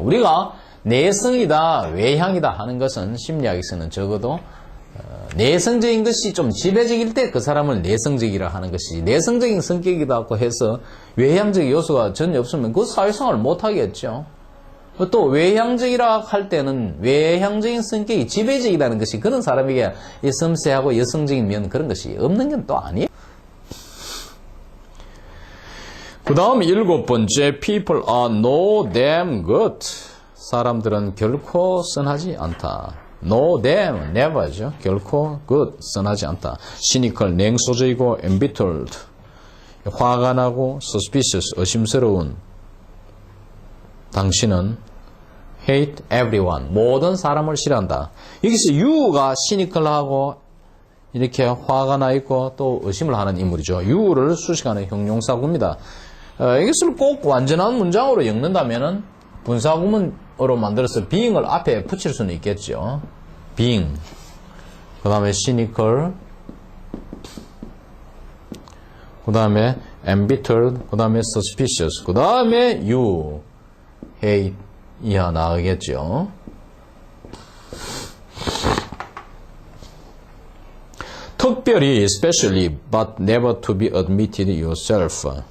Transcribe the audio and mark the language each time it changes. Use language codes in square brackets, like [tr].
[ko] 우리가 내성이다, 외향이다 하는 것은 심리학에서는 적어도 내성적인 것이 좀 지배적일 때 그 사람을 내성적이라 하는 것이지, 내성적인 성격이라고 해서 외향적 요소가 전혀 없으면 그 사회생활을 못 하겠죠. 또 외향적이라 할 때는 외향적인 성격이 지배적이라는 것이 그런 사람에게 이 섬세하고 여성적인 면 그런 것이 없는 건 또 아니에요. 그 다음 일곱 번째, [en] people are no damn good. [ko] 사람들은 결코 선하지 않다. [en] No damn, never죠. [ko] 결코 good, 선하지 않다. cynical, 냉소적이고 embittered, 화가 나고 suspicious, 의심스러운. 당신은 [en] hate everyone, [ko] 모든 사람을 싫어한다. 여기서 you가 cynical하고 이렇게 화가 나 있고 또 의심을 하는 인물이죠. you를 수식하는 형용사구입니다. 이것을 꼭 완전한 문장으로 읽는다면은 분사구문으로 만들어서 being을 앞에 붙일 수는 있겠죠. being, 그 다음에 cynical, 그 다음에 embittered, 그 다음에 suspicious, 그 다음에 you, hate 이하 나가겠죠. 특별히, [en] especially, but never to be admitted yourself.